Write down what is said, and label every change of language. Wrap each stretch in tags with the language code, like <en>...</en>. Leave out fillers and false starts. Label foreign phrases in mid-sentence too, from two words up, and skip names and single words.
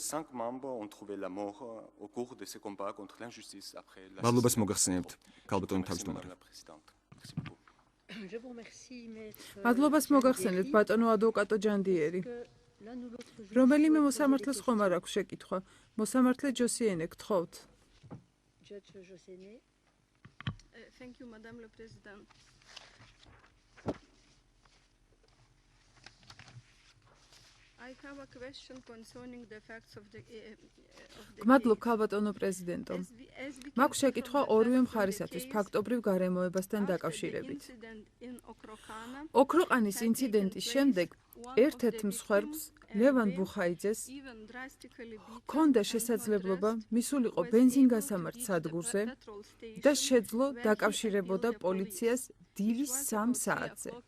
<ka>მადლობას მოგახსენებთ, ქალბატონი თავმჯდომარე. მადლობას მოგახსენებთ, ბატონო ადვოკატო ჯანდიერი. რომელიმე მოსამართლეს ხომ არ აქვს შეკითხვა? მოსამართლე ჯოსიენე, გთხოვთ.</ka> <en>Thank you,</en> <fr>Madame le Président.</fr> <en>I have a question concerning the facts of the</en> <ka>გმადლობ, ქალბატონო პრეზიდენტო. მაქვს შეკითხვა ორივე მხარისათვის ფაქტობრივ გარემოებასთან დაკავშირებით. ოქროყანის ინციდენტის შემდეგ ერთ-ერთ მსხვერპლს, ლევან ბუხაიძეს, ჰქონდა შესაძლებლობა მისულიყო ბენზინგასამართ სადგურზე და შეძლო დაკავშირებოდა პოლიციას დილის 3 საათზე.</ka>